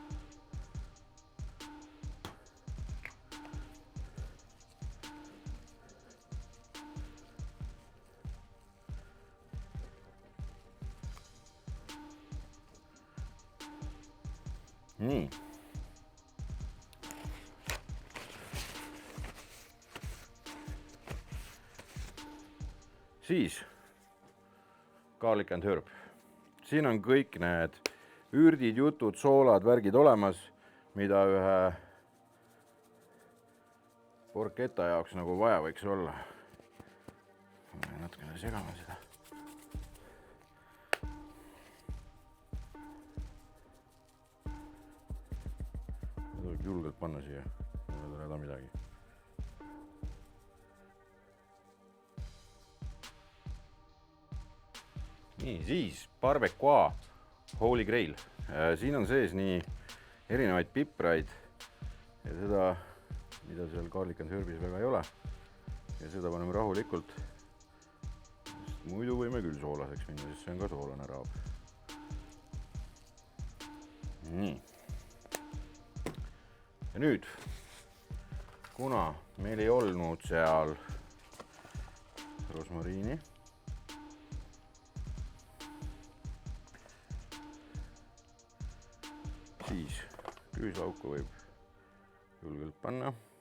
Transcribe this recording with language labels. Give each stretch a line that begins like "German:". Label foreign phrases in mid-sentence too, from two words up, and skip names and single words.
Estonian: Nii. Siis garlic and herb. Siin on kõik need ürdid, jutud, soolad, värgid olemas, mida ühe porchetta jaoks nagu vaja võiks olla. Natukene segame seda. Tuleb julgelt panna siia, ei ole häda midagi. Nii, siis barbecue Holy Grail. Siin on sees nii erinevaid pipraid ja seda, mida seal garlic and herbis väga ei ole. Ja seda paneme rahulikult. Muidu võime küll soolaseks minna, sest see on ka soolane raab. Nii. Ja nüüd, kuna meil ei olnud seal rosmariini, siis küüslauku võib julgelt panna.